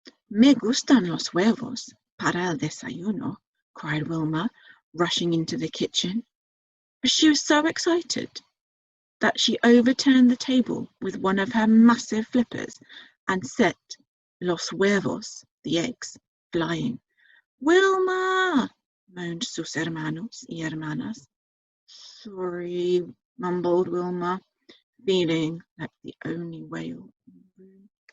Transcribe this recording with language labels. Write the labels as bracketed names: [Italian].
[Spanish] Me gustan los huevos para el desayuno, [English] cried Wilma, rushing into the kitchen. But she was so excited that she overturned the table with one of her massive flippers and set [Spanish] los huevos, [English] the eggs, flying. [Spanish] Wilma, [English] moaned [Spanish] sus hermanos y hermanas. [English] Sorry, mumbled Wilma, feeling like the only whale in the room.